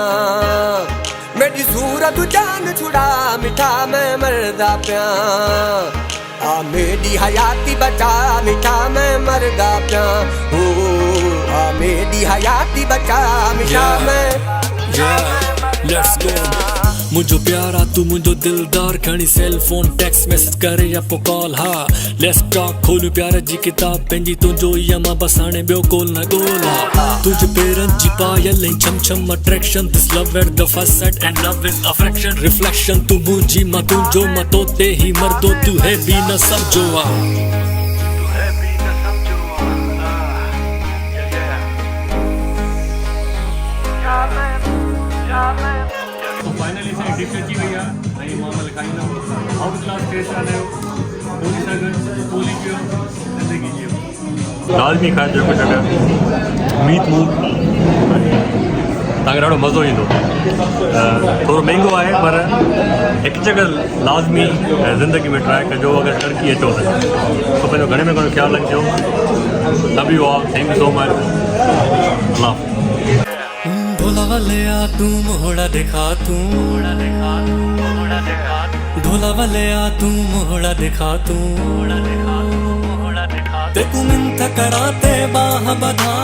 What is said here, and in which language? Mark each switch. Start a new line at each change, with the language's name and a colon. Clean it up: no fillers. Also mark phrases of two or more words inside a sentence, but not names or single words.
Saraiki: मेरी सूरत तू जान छुड़ा मिठा मैं मरदा प्या। मेरी हयाती बचा मिठा मैं मरदा प्या। मेरी हयाती बचा मिठा मैं।
English: Let's go।
Sindhi: मुझो प्यारा तू मुझो दिलदार, खणी
English: cell phone text message
Sindhi: करे या पो कॉल।
English: हा let's talk,
Sindhi: खोलू प्यार जी किताब पंहिंजी तुंहिंजो ई मां बस हाणे ॿियो कोल न ॻोल्हा। तुझे पेरनि जी पायल ऐं छम छम अट्रैक्शन,
English: this love at the first sight and love is affection reflection.
Sindhi: तू मुंहिंजी मां तुंहिंजो मां तो ते ही मर्दो, तू है बि न समझो आ। फाइनली असांजी डिश अची वई आहे ऐं मां महिल खाईंदुमि।
English: out class test
Sindhi: आहे पोली सां गॾु, पोली पियो ज़िंदगी जियो। लाज़मी खाइजो हिकु जॻह मूट, तव्हांखे ॾाढो मज़ो ईंदो। थोरो महांगो आहे पर हिकु जॻह लाज़मी ज़िंदगी में ट्राए कजो अगरि टर्की अचो त। तो पंहिंजो घणे में घणो ख़्यालु रखिजो।
English: love you all, thank you so much. अल्लाह।
Saraiki: ढोला वाले आ तू मोहड़ा दिखा, तू मोहड़ा दिखा, तू मोहड़ा दिखा। ढोला वाले आ तू मोहड़ा दिखा, तू मोहड़ा दिखा, तू मोहड़ा दिखा। ते तू मिंथ कराते बाह बधा।